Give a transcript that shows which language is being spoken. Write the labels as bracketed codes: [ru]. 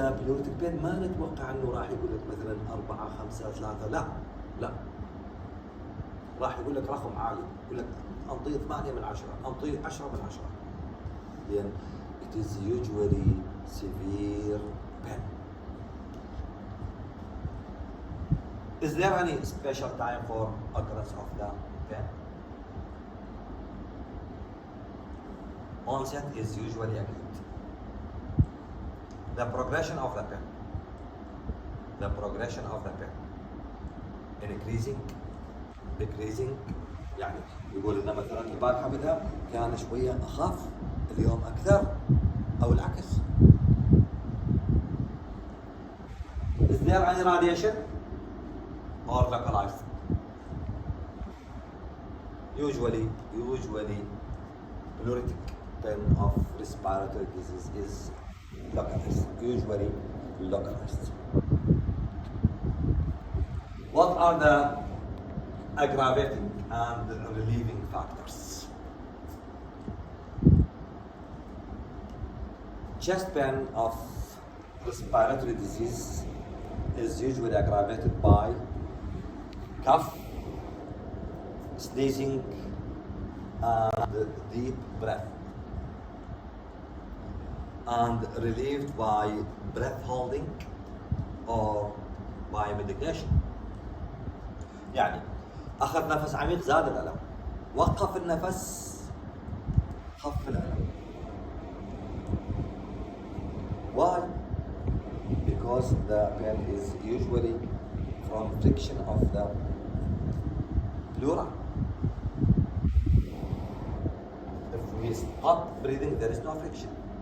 [en] the pleuritic pain [ar] ما نتوقع انه راح يقول لك مثلا 4 5 3 لا راح يقول لك رقم عالي، يقول لك انطيه 8 من 10 انطيه 10 من 10 لان [en] it is usually severe pain. Is there any special time for occurrence of the pain? Onset is usually acute. The progression of the pain. The progression of the pain. Increasing, decreasing. [ar] يعني يقول لنا مثلا البارحة بدأ كان شوية أخف، اليوم أكثر، أو العكس. [en] Is there any radiation or localized? Usually pleuritic pain of respiratory disease is localized. Usually localized. What are the aggravating and relieving factors? Chest pain of respiratory disease is usually aggravated by cough, sneezing, and deep breath, and relieved by breath holding or by medication. [ar] يعني أخذ نفس عميق زاد الألم، وقف النفس خف الألم. [en] Why? Because the pain is usually from friction of the pleura. If we stop breathing, there is no friction.